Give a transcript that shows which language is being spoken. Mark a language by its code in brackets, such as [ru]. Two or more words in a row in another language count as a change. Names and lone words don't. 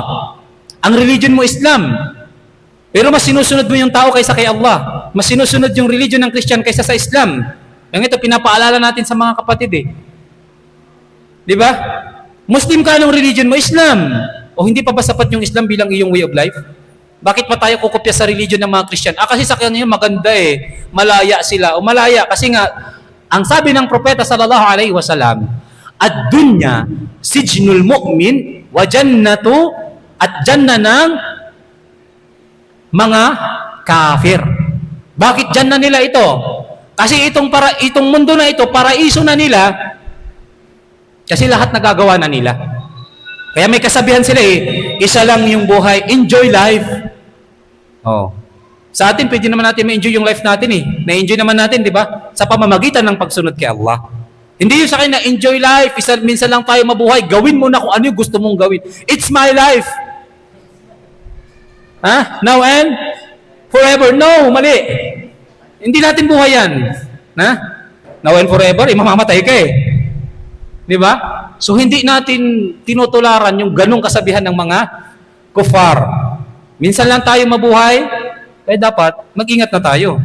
[tl] Ang religion mo Islam. Pero mas sinusunod mo yung tao kaysa kay Allah. Mas sinusunod yung religion ng Christian kaysa sa Islam. Yung ito, pinapaalala natin sa mga kapatid eh. Di ba? Muslim ka, anong religion mo? Islam. O hindi pa ba sapat yung Islam bilang iyong [en] way of life? [tl] Bakit pa tayo kukopya sa religion ng mga Christian? Kasi sa kanya maganda eh. Malaya sila. O malaya. Kasi nga, ang sabi ng Propeta [ar] صلى الله عليه وسلم, الدنيا سجن المؤمن وجنة [tl] at janna ng mga kafir. Bakit janna nila ito? Kasi itong mundo na ito, paraiso na nila, kasi lahat nagagawa na nila. Kaya may kasabihan sila eh, isa lang yung buhay, [en] enjoy life. [tl] Oh. Sa atin, pwede naman natin ma-enjoy yung life natin eh. Na-enjoy naman natin, di ba? Sa pamamagitan ng pagsunod kay Allah. Hindi yung sa akin na [en] enjoy life, [tl] minsan lang tayo mabuhay, gawin mo na kung ano yung gusto mong gawin. [en] It's my life. Now and forever. No, [tl] mali. Hindi natin buhay yan. [en] Now and forever, [tl] mamamatay ka eh. Di ba? So hindi natin tinutularan yung ganong kasabihan ng mga kufar. Minsan lang tayo mabuhay, kaya dapat mag-ingat na tayo.